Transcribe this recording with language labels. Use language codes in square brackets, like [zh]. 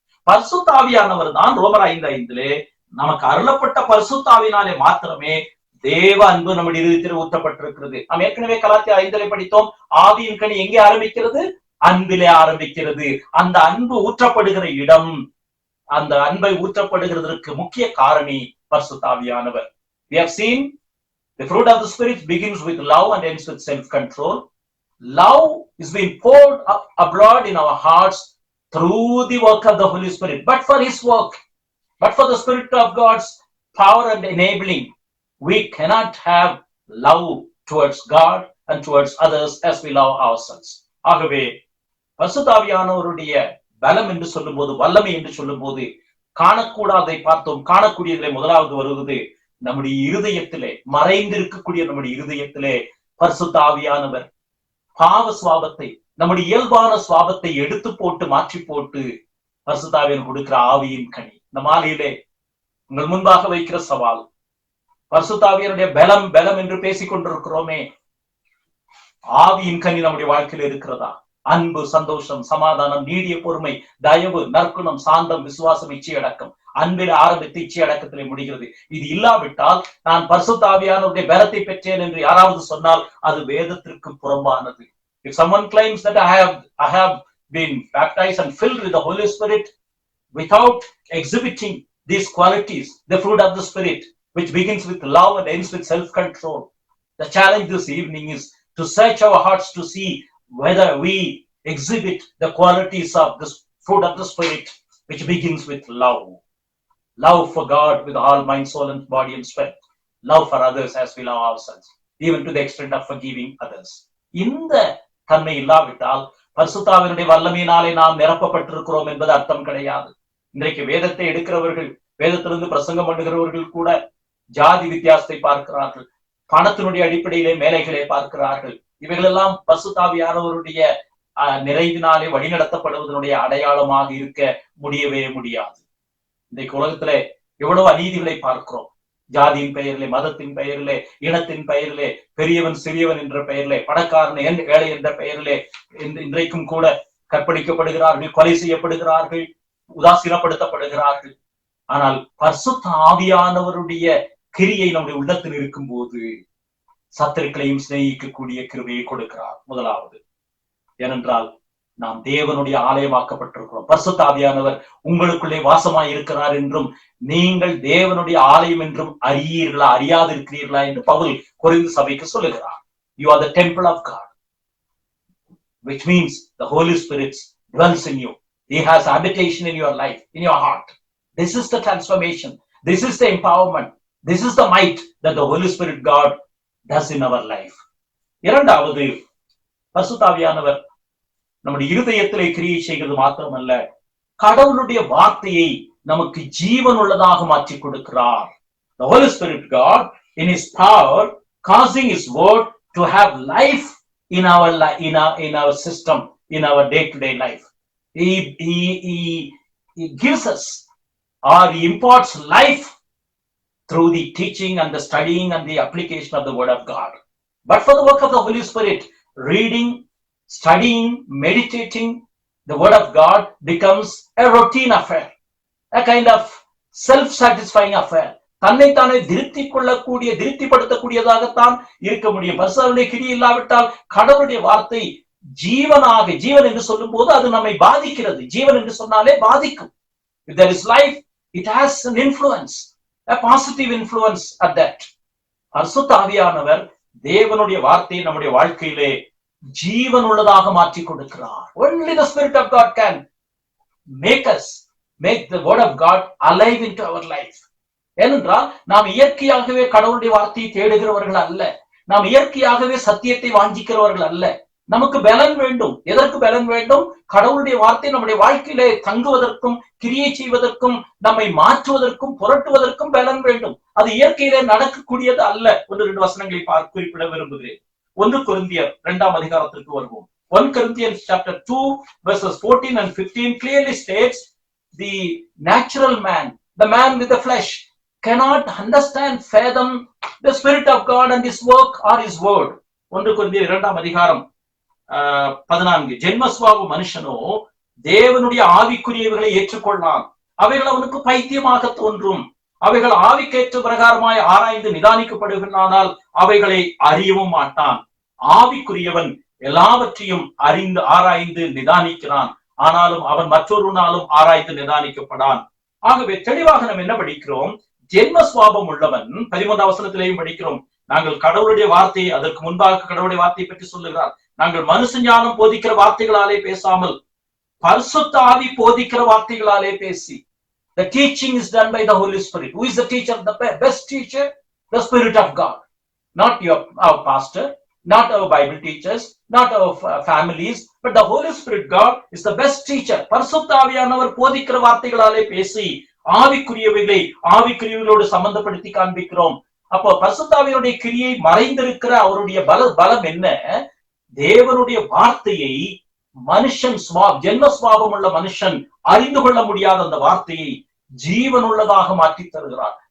[ta] பரிசுத்த ஆவியானவர் தான் ரோமர் 5:5 நமக்கு அருளப்பட்ட பரிசுத்த ஆவியினாலே மாத்திரமே தேவ அன்பு நம்முடைய இருதயத்தில் ஊற்றப்பட்டிருக்கிறது. நாம் ஏற்கனவே கலாத்தியர் 5 படித்தோம். ஆவியின் கனி எங்கே ஆரம்பிக்கிறது? அன்பிலே ஆரம்பிக்கிறது. அந்த அன்பு ஊற்றப்படுகிற இடம், அந்த அன்பை ஊற்றப்படுகிறதற்கு முக்கிய காரணி பரிசுத்த ஆவியானவர். [en] We have seen the fruit of the Spirit begins with love and ends with self-control. Love is being poured abroad in our hearts through the work of the Holy Spirit. But for His work, but for the Spirit of God's power and enabling, we cannot have love towards God and towards others as we love ourselves. [ta] ஆகவே பரிசுத்த ஆவியானவருடைய பலம் என்று சொல்லும் போது, வல்லமை என்று சொல்லும் போது, காணக்கூடாதை பார்த்தோம், காணக்கூடியதிலே முதலாவது வருவது நம்முடைய இருதயத்திலே, மறைந்திருக்கக்கூடிய நம்முடைய இருதயத்திலே பரிசுத்த ஆவியானவர் பாவ சுவாபத்தை, நம்முடைய இயல்பான சுவாபத்தை எடுத்து போட்டு மாற்றி போட்டு பரிசுத்த ஆவியானவர் கொடுக்கிற ஆவியின் கனி. இந்த மாலையிலே உங்கள் முன்பாக வைக்கிற சவால், பரிசுத்த ஆவியானுடைய பலம் என்று பேசிக் கொண்டிருக்கிறோமே, ஆவியின் கனி நம்முடைய வாழ்க்கையில் இருக்கிறதா? அன்பு, சந்தோஷம், சமாதானம், நீடிய பொறுமை, தயவு, நற்குணம், சாந்தம், விசுவாசம், இச்சை அடக்கம். அன்பில் ஆரம்பித்து இச்சை அடக்கத்திலே முடிகிறது. இது இல்லாவிட்டால் நான் பரிசுத்த ஆவியானவருடைய பலத்தை பெற்றேன் என்று யாராவது சொன்னால் அது வேதத்திற்கு புறம்பானது. [en] If someone claims that I have been baptized and filled with the Holy Spirit without exhibiting these qualities, the fruit of the Spirit, which begins with love and ends with self-control. The challenge this evening is to search our hearts to see whether we exhibit the qualities of this fruit of the Spirit, which begins with love. Love for God with all mind, soul, and body and spirit. Love for others as we love ourselves, even to the extent of forgiving others. [ta] இந்த தன்மை இல்லாவிட்டால் பரிசுத்தாவினுடைய வல்லமையினாலே நாம் நிரப்பப்பட்டிருக்கிறோம் என்பது அர்த்தம் கிடையாது. இன்றைக்கு வேதத்தை எடுக்கிறவர்கள், வேதத்திலிருந்து பிரசங்கம் பண்ணுகிறவர்கள் கூட ஜாதி வித்தியாசத்தை பார்க்கிறார்கள், பணத்தினுடைய அடிப்படையிலே மேலைகளை பார்க்கிறார்கள். இவைகளெல்லாம் பரிசுத்தாவியானவருடைய நிறைவினாலே வழிநடத்தப்படுவதனுடைய அடையாளமாக இருக்க முடியவே முடியாது. இன்றைக்கு உலகத்துல எவ்வளவு அநீதிகளை பார்க்கிறோம். ஜாதியின் பெயரிலே, மதத்தின் பெயரிலே, இனத்தின் பெயரிலே, பெரியவன் சிறியவன் என்ற பெயரிலே, பணக்காரன் ஏழை என்ற பெயரிலே இன்றைக்கும் கூட கற்பழிக்கப்படுகிறார்கள், கொலை செய்யப்படுகிறார்கள், உதாசீனப்படுத்தப்படுகிறார்கள். ஆனால் பரிசுத்த ஆவியானவருடைய கிரியை நம்முடைய உள்ளத்தில் இருக்கும் போது சத்துருக்களையும் சிநேகிக்கக்கூடிய கிருபையை கொடுக்கிறார். முதலாவது, ஏனென்றால் நாம் தேவனுடைய ஆலயமாக்கப்பட்டிருக்கிறோம். பரிசுத்த ஆவியானவர் உங்களுக்குள்ளே வாசமாய் இருக்கிறார் என்றும் நீங்கள் தேவனுடைய ஆலயம் என்றும் அறியீர்களா, அறியாது இருக்கிறீர்களா என்று பவுல் கொரிந்து சபைக்கு சொல்லுகிறார். [en] You are the temple of God, which means the Holy Spirit dwells in you. He has habitation in your life, in your heart. This is the transformation. This is the empowerment. This is the might that the Holy Spirit God does in our life. [ta] இரண்டாவது, பரிசுத்த ஆவியானவர் நம்முடைய இருதயத்திலே கிரியை செய்கிறது மாத்திரமல்ல, கடவுளுடைய வார்த்தையை நமக்கு ஜீவன் உள்ளதாக மாற்றி கொடுக்கிறார். [en] The Holy Spirit God in His power causing His word to have life in our system, in our day-to-day life. He gives us, or He imparts life through the teaching and the studying and the application of the word of God. But for the work of the Holy Spirit, reading, studying, meditating the word of God becomes a routine affair, a kind of self-satisfying affair. [ta] தன்னைத்தானே திருப்திப்படுத்தக்கூடியதாகத்தான் இருக்க முடியும். பரிசுத்தருடைய கிரியை இல்லாவிட்டால் கடவுளுடைய வார்த்தை ஜீவனாக, ஜீவன் என்று சொல்லும் போது அது நம்மை பாதிக்கிறது. ஜீவன் என்று சொன்னாலே பாதிக்கும். [en] If there is life, it has an influence, a positive influence at that. [ta] பரிசுத்த ஆவியானவர் தேவனுடைய வார்த்தையை நம்முடைய வாழ்க்கையிலே ஜீவன் உள்ளதாக மாற்றி கொடுக்கிறார். [en] Only the Spirit of God can make the word of God alive into our life. [ta] ஏனென்றால் நாம் இயற்கையாகவே கடவுளுடைய வார்த்தையை தேடுகிறவர்கள் அல்ல, நாம் இயற்கையாகவே சத்தியத்தை வாஞ்சிக்கிறவர்கள் அல்ல. நமக்கு பலன் வேண்டும். எதற்கு பலன் வேண்டும்? கடவுளுடைய வார்த்தை நம்முடைய வாழ்க்கையிலே தங்குவதற்கும், கிரியை செய்வதற்கும், நம்மை மாற்றுவதற்கும், புரட்டுவதற்கும் பலன் வேண்டும். அது இயற்கையிலே நடக்கக்கூடியது அல்ல. 1-2 வசனங்களை குறிப்பிட விரும்புகிறேன். 1 கொரிந்தியர் 2ஆம் அதிகாரத்திற்கு வருவோம். [en] 1 Corinthians chapter 2 verses 14 and 15 clearly states the natural man, the man with the flesh, cannot understand, fathom the Spirit of God and His work or His word. [ta] 1 கொரிந்தியர் 2ஆம் அதிகாரம் 14. ஜென்மஸ்வாப மனுஷனோ தேவனுடைய ஆவிக்குரியவைகளை ஏற்றுக்கொள்ளான், அவைகள் அவனுக்கு பைத்தியமாக தோன்றும், அவைகள் ஆவிக்கேற்ற பிரகாரமாய் ஆராய்ந்து நிதானிக்கப்படுகிறானால் அவைகளை அறியவும் மாட்டான். ஆவிக்குரியவன் எல்லாவற்றையும் ஆராய்ந்து நிதானிக்கிறான், ஆனாலும் அவன் மற்றொருனாலும் ஆராய்ந்து நிதானிக்கப்படான். ஆகவே தெளிவாக நாம் என்ன படிக்கிறோம்? ஜென்மஸ்வாபம் உள்ளவன் 13ஆம் வசனத்திலேயும் படிக்கிறோம். நாங்கள் கடவுளுடைய வார்த்தையை, அதற்கு முன்பாக கடவுளுடைய வார்த்தையை பற்றி சொல்லுகிறார். நாங்கள் மனுஷ ஞானம் போதிக்கிற வார்த்தைகளாலே பேசாமல் பரிசுத்த ஆவி போதிக்கிற வார்த்தைகளாலே பேசி. [en] The teaching is done by the Holy Spirit. Who is the teacher? The best teacher? The Spirit of God. Not our pastor, not our Bible teachers, not our families, but the Holy Spirit God is the best teacher. [ta] பரிசுத்த ஆவியானவர் போதிக்கிற வார்த்தைகளாலே பேசி ஆவிக்குரியவைகளை ஆவிக்குரியவர்களோடு சம்பந்தப்படுத்தி காண்பிக்கிறோம். அப்போ பரிசுத்த ஆவியினுடைய கிரியை மறைந்திருக்கிற அவருடைய பலம் என்ன? தேவனுடைய வார்த்தையை மனுஷன் ஜென்ம சுவாபம் உள்ள மனுஷன் அறிந்து கொள்ள முடியாத அந்த வார்த்தையை ஜீவன் உள்ளதாக மாற்றி தருகிறார்.